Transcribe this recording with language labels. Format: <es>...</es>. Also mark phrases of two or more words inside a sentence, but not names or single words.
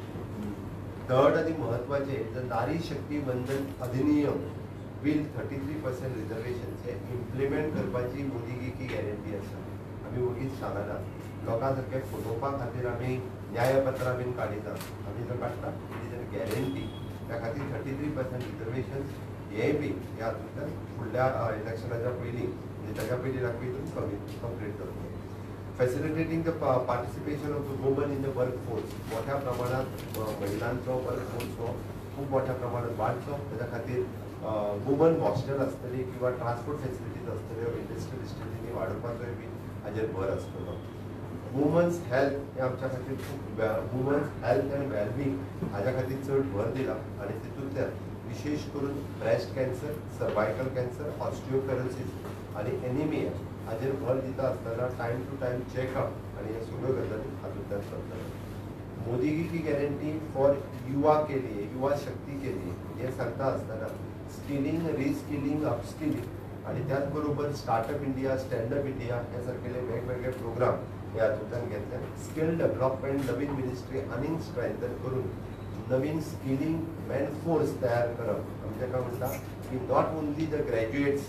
<kok>थर्ड आनी म्हत्वाचें जर नारी शक्ती वंदन अधिनियम बिल 33% रिजर्वेशन हे इम्प्लिमेंट करपाची</kok> <hi>मोदी की गॅरंटी</hi> <kok>आसा आमी वगीच सांगना लोकां सारके फटोवपा खातीर आमी न्यायपत्रां बीन काडिना आमी जर काडटा</kok> <en>it is guarantee</en> <kok>त्या खातीर 33% रिजर्वेशन हेय बी ह्या हातूंतल्यान फुडल्या इलेक्शनाच्या पयलीं म्हणजे ताच्या पयलीं लागपी कंप्लीट करतलो</kok> <en>facilitating the participation of the woman in the work force</en> <kok>मोठ्या प्रमाणात महिलांचो</kok> <en>work force</en> <kok>हो खूब मोठ्या प्रमाणात वाडचो त्याच्या खातीर</kok> <en>woman hostel</en> <kok>आसतली किंवा</kok> <en>transport facilities</en> <kok>आसतल्यो</kok> <en>industrial estateinni</en> <kok>वाडोवपाचोय बी हाजेर भर आसतलो</kok> <en>women's health</en> <kok>हे आमच्या खातीर खूब</kok> <en>women's health and wellbeing</en> <kok>हाज्या खातीर चड भर दिला आनी तितूंतल्यान विशेष करून</kok> <en>breast cancer cervical cancer osteoporosis</en> <kok>आनी एनिमिया हाजेर भर दिता आसतना</kok> <en>time to time checkup</en> <kok>आनी ह्या सगळ्यो गजाली हातूंतल्यान करतले</kok> <hi>मोदी की गॅरंटी फॉर युवा के लिए युवा शक्ती के लिए</hi> <kok>हे सांगता आसतना</kok> <en>skilling reskilling upskilling</en> <kok>आनी त्याच बरोबर स्टार्टअप इंडिया स्टँडअप इंडिया हे सारकेले वेगवेगळे प्रोग्राम ह्या हातूंतल्यान घेतले</kok> <en>skill development</en> <kok>नवीन मिनिस्ट्री आनीक स्ट्रेंथन करून नवीन</kok> <en>skilling man force</en> <kok>तयार करप आमी ताका म्हणटा की</kok> <en>not only the graduates</en>